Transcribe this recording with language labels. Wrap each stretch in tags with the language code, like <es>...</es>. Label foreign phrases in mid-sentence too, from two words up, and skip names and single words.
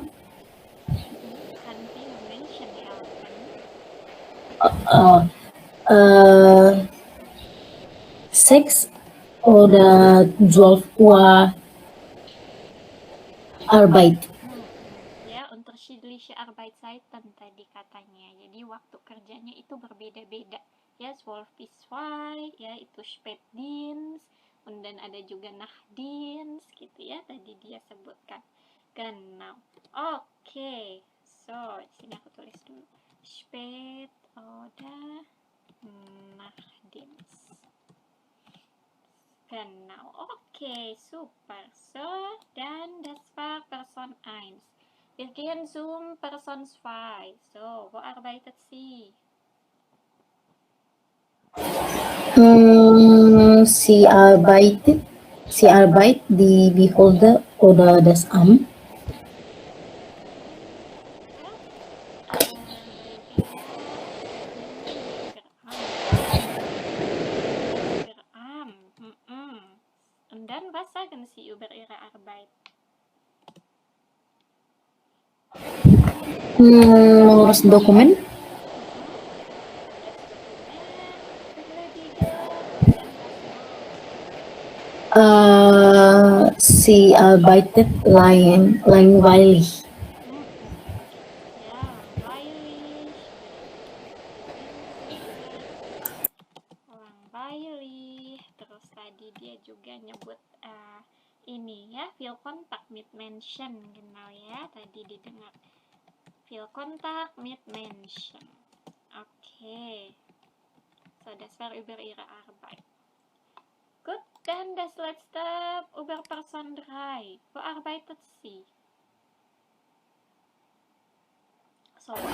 <de>Kann viele Menschen helfen. 6 oder 12 Uhr Arbeit.</de> <id>Ya,</id> <de>unterschiedliche Arbeitszeiten</de> <id>tadi katanya. Jadi waktu kerjanya itu berbeda-beda. Ya, 12 bis 2, ya itu</id> <de>Spätdienst, und dann</de> <id>ada juga Nachtdienst gitu ya, tadi dia sebutkan.</id> <de>Genau. Oke.</de> <id>So, di sini aku tulis dulu.</id> <de>Spät oder Nachtdienst. Genau, okay, super. So, dann das war Person 1. Wir gehen zum Person 2. So, wo arbeitet sie? Sie arbeitet die Behörde oder das Amt. Und dann, was sagen Sie über Ihre Arbeit?</de> <id>Mengurus dokumen.</id> <de>Sie arbeitet langweilig. Ya, langweilig.</de> <id>Terus tadi dia juga nyebut ini ya,</id> <de>feel contact mit Menschen, genau</de> <id>ya, tadi didengar.</id> <de>Feel contact mit Menschen. Okay. So, das war über Ihre Arbeit. Gut, dann das letzte über Person 3. Wo arbeitet sie? So,</de>